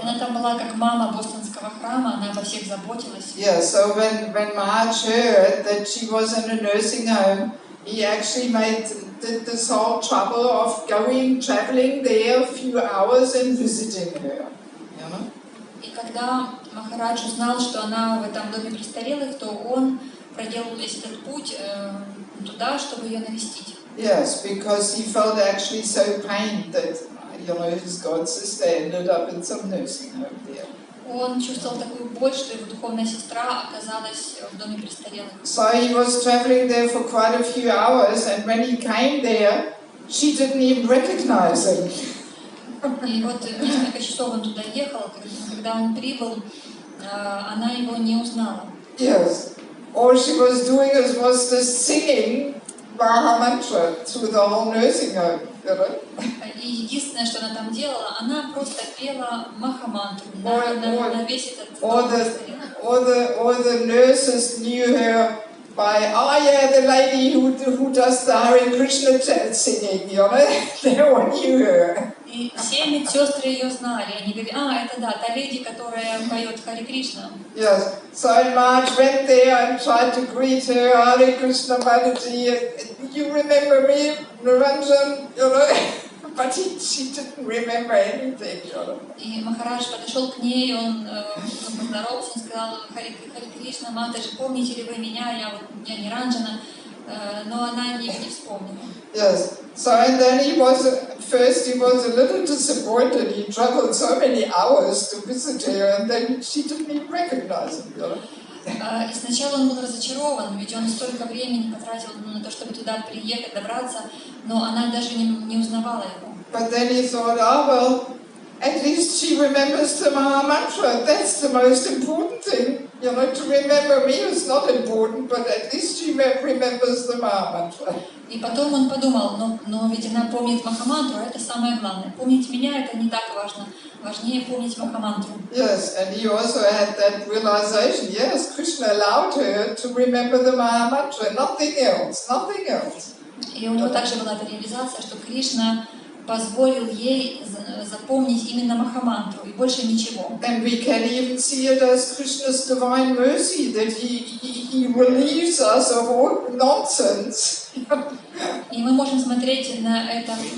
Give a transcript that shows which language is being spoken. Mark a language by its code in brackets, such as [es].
[ru] Она там была как мама бостонского храма, она обо всех заботилась. [en] Yeah, so when Maharaj heard that she was in a nursing home, he actually did this whole trouble of traveling there a few hours and visiting her. You know? [ru] И когда Махарадж узнал, что она в этом доме престарелых, то он проделал весь этот путь туда, чтобы ее навестить. [en] Yes, because he felt actually so pained that, you know, his god sister ended up in some nursing home there. [ru] Он чувствовал такую боль, что его духовная сестра оказалась в доме престарелых. [en] So he was traveling there for quite a few hours, and when he came there, she didn't even recognize him. [ru] И вот несколько часов он туда ехал, когда он прибыл, она его не узнала. [en] Yes, all she was doing was just singing Maha Mantra through the whole nursing home. You know? [ru] И единственное, что она там делала, она просто пела Махамантру на весь этот дом престарелых. [en] All the nurses knew her by, the lady who does the Hare Krishna singing, you know, they all knew her. [ru] И все медсестры ее знали, они говорили, это да, та леди, которая поет Харе Кришна. [en] Yes, so Maharaj went there and tried to greet her, Hare Krishna Mataji, you remember me, Niranjan, you know, but she didn't remember anything, you know. [ru] И Махарадж подошел к ней, он поздоровался, он сказал, Харе Кришна, Матаджи, помните ли вы меня, я Ниранджана, но она не вспомнила. [en] Yes, so and then he was a little disappointed. He traveled so many hours to visit her, and then she didn't even recognize him. You know? [ru] И сначала он был разочарован, ведь он столько времени потратил на то, чтобы туда приехать, добраться, но она даже не узнавала его. [en] But then he thought, at least she remembers the Maha Mantra. That's the most important thing. You know, to remember me is not important, but at least she remembers the Maha Mantra. [ru] И потом он подумал, но ведь она помнит Махамантру, это самое главное. Помнить меня это не так важно. Важнее помнить Махамантру. [en] Yes, and he also had that realization. Yes, Krishna allowed her to remember the Maha Mantra, nothing else, nothing else. [ru] И у него также была эта реализация, что Кришна позволил ей запомнить именно Махамантру и больше ничего. [en] And we can even see it as Krishna's divine mercy that he relieves us of all nonsense. [ru] И мы можем смотреть на это.